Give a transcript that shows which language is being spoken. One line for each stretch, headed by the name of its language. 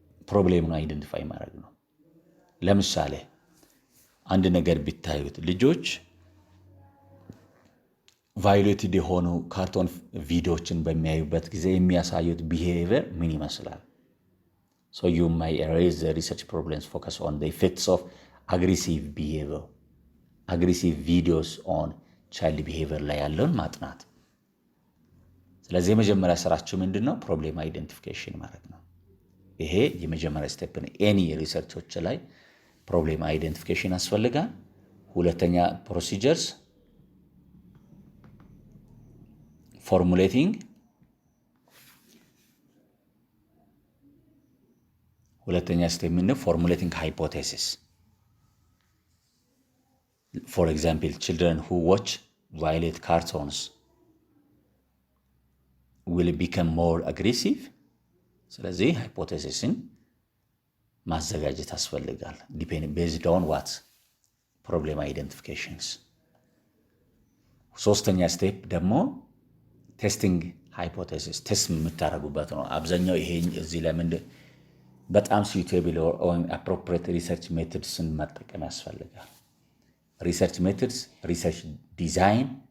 Amharic: ፕሮብሌምን አይደንቲፋይ ማድረግ ነው። ለምሳሌ አንድ ነገር ቢታዩት ልጆች ቫዮሌትድ የሆኑ ካርቶን ቪዲዮዎችን በሚያዩበት ጊዜ የሚያሳዩት ቢሄቪየር ምን ይመስላል?
English: So you may raise the research problems focus on the effects of aggressive behavior, aggressive videos on child behavior
Amharic: ላይ ያለውን ማጥናት። ስለዚህ የመጀመሪያ ስራችሁ ምንድነው? ፕሮብሌም አይደንቲፊኬሽን ማድረግ ነው። ይሄ የመጀመሪያ ስቴፕ ነው። ኤኒ ሪሰርቾች ላይ ፕሮብሌም አይደንቲፊኬሽን ያስፈልጋል። ሁለተኛ ፕሮሲጀርስ ፎርሙሌቲንግ፣ ሁለተኛ ስቴፕ ምንድነው?
English: ፎርሙሌቲንግ ሃይፖቴሲስ። ፎር ኤግዛምፕል children who watch violent cartoons will become more aggressive።
Amharic: ስለዚህ ሃይፖቴሲስን ማዘጋጀት ያስፈልጋል።
English: based on what? problem identifications።
Amharic: ሶስተኛ ስቴፕ ደግሞ ቴስቲንግ ሃይፖቴሲስ ቴስት የምታደርጉበት ነው። አብዛኛው ይሄ እዚህ ላይ በጣም
English: suitable or appropriate research methods
Amharic: ን መጠቀም ያስፈልጋል። ሪሰርች ሜቶድስ፣ ሪሰርች ዲዛይን